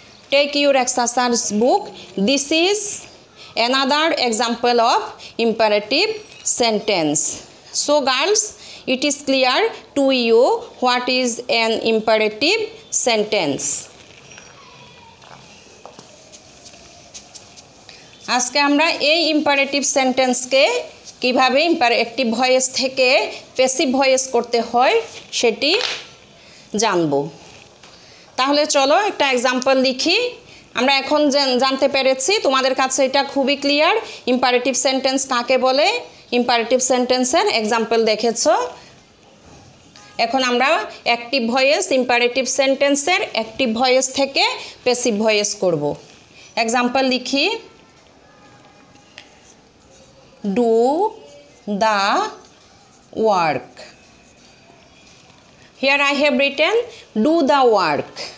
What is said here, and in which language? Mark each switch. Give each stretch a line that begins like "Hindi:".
English: Take your exercise book. This is another example of imperative sentence. So girls, it is clear to you what is an imperative sentence.
Bangla: আজকে আমরা এই imperative সেন্টেন্সকে কিভাবে imperative voice থেকে passive voice করতে হয় সেটি জানব। তাহলে চলো একটা এক্সাম্পল লিখি। আমরা এখন জানতে পেরেছি, তোমাদের কাছে এটা খুবই ক্লিয়ার ইম্পারেটিভ সেন্টেন্স কাকে বলে। ইম্পারেটিভ সেন্টেন্সের এক্সাম্পল দেখেছো। এখন আমরা অ্যাক্টিভ ভয়েস, ইম্পারেটিভ সেন্টেন্সের অ্যাক্টিভ ভয়েস থেকে প্যাসিভ ভয়েস করব।
English: example
Bangla: লিখি,
English: do the work. Here I have written do the work.